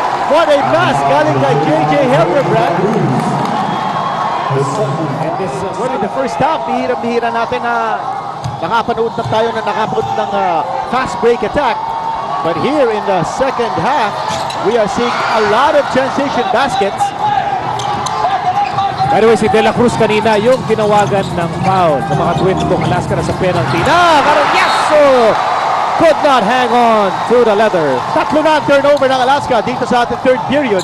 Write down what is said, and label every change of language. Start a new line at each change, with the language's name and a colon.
English: What a pass
Filipino: galing kay JJ Helterbrand.
English: And this well, in the first half,
Filipino: bihirang-bihira natin na nakapanood na tayo na nakapanood ng fast break attack.
English: But here in the second half, we are seeing a lot of transition baskets. By the way,
Filipino: si De La Cruz kanina yung tinawagan ng foul sa mga twins kung Alaska na sa penalty. Parang yes! Oh!
English: Could not hang on to the leather.
Filipino: Tatlo na ang turnover ng Alaska dito sa ating third period.